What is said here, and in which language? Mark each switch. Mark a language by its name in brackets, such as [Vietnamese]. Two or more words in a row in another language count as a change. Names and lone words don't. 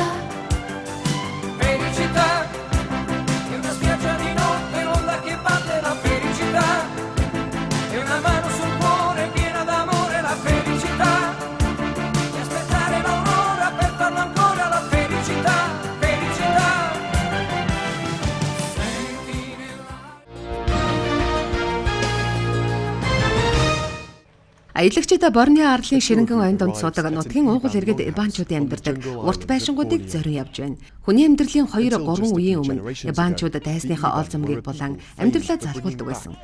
[Italian] felicità è una spiaggia di notte l'onda che batte la felicità è una mano sul cuore piena d'amore la felicità e aspettare l'aurora per farlo ancora la felicità felicità. [Mongolian] Аялагчдаа Борны арлын ширэнгэн ойн донд суудаг нутгийн уугуул иргэд Ибанчуудын амьдардаг урт байшингуудыг зорин явж байна. Хүний амьдралын 2-3 үеийн өмнө Ибанчууд дайсныхаа оол зөмгийг булан амьдралаа залгуулдаг байсан.